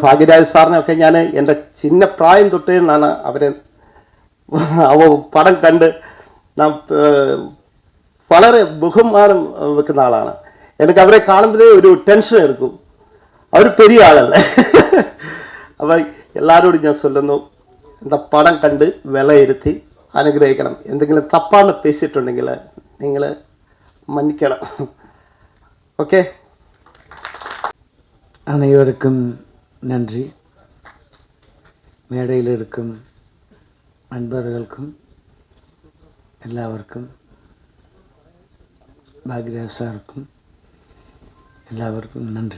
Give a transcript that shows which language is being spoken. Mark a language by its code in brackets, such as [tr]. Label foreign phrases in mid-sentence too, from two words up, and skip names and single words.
[ml] ഭാഗ്യരാജ് സാറിനെയൊക്കെ ഞാൻ എൻ്റെ ചിന്ന പ്രായം തൊട്ടേ നിന്നാണ് അവരെ പടം കണ്ട് ഞാൻ വളരെ ബഹുമാനം വെക്കുന്ന ആളാണ്. എനിക്ക് അവരെ കാണുമ്പോഴേ ഒരു ടെൻഷൻ എടുക്കും, അവർ പെരിയ ആളല്ലേ. അപ്പം എല്ലാവരോടും ഞാൻ ചൊല്ലുന്നു, എന്താ പടം കണ്ട് വിലയിരുത്തി അനുഗ്രഹിക്കണം. എന്തെങ്കിലും തപ്പാണ് പേശിയിട്ടുണ്ടെങ്കിൽ നിങ്ങൾ மன்னிக்கலாம். [ta] ஓகே, அனைவருக்கும் நன்றி. மேடையில் இருக்கும் நண்பர்களுக்கும் எல்லாருக்கும், பாக்யராஜ் சாருக்கும் எல்லாருக்கும் நன்றி.